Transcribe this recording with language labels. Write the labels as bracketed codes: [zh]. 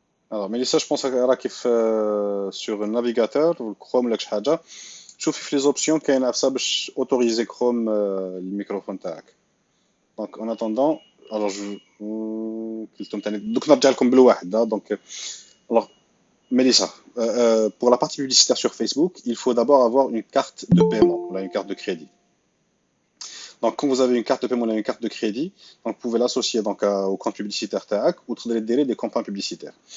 [fr] Alors, Mélissa, je pense [ar] راكي في [fr] sur un navigateur ou Chrome [ar] ولا شي حاجة. شوفي في [fr] les options [ar] كاين عفسة باش [fr] autoriser Chrome [ar] الميكروفون تاعك. [fr] Donc, en attendant, alors [ar] قلتهم تاني دوك نرجع لكم بالواحد. [fr] Donc, alors, Mélissa, pour la partie publicitaire sur Facebook, il faut d'abord avoir une carte de paiement, là, une carte de crédit. Donc, quand vous avez une carte de paiement ou une carte de crédit, donc vous pouvez l'associer donc au compte publicitaire TAC ou des campagnes publicitaires.